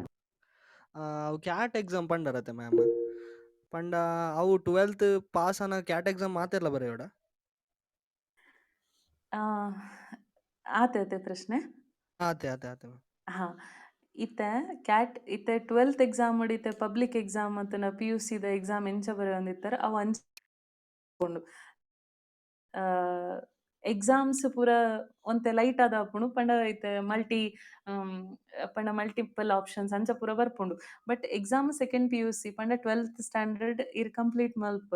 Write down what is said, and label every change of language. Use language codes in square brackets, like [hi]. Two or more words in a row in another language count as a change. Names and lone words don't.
[tcy] ಅವು [en] CAT exam [tcy] ಪಂಡರತೆ ಮ್ಯಾಮ್ ಪಂಡ ಅವು 12th ಪಾಸ್ ಆನ [en] CAT exam [tcy] ಮಾತೆರ್ಲ ಬರೆಯೋಡ? ಆತೆ ಪ್ರಶ್ನೆ. ಆತೆ ಮ್ಯಾಮ್. ಹಾ ಇತ್ತೆ ಕ್ಯಾಟ್ ಇತ್ತೆ 12th ಎಕ್ಸಾಮ್ ಇತ್ತೆ [en] public exam [tcy] ಅಂತನ PUCದ ಎಕ್ಸಾಮ್ ಎಂಚ ಬರೆಯೊಂದಿತ್ತರ ಅವು ಅಂಚ ಎಕ್ಸಾಮ್ಸ್ ಪೂರ ಒಂತೆ ಲೈಟ್ ಆದ್ ಆಪುಂಡು ಪಂಡ ಐತೆ ಪಂಡ [en] multiple options [tcy] ಅಂಚ ಪೂರ ಬರ್ಪುಂಡು. [en] but exam second PUC [tcy] ಪಂಡ 12th ಸ್ಟ್ಯಾಂಡರ್ಡ್ ಇರ್ ಕಂಪ್ಲೀಟ್ ಮಲ್ಪರ್.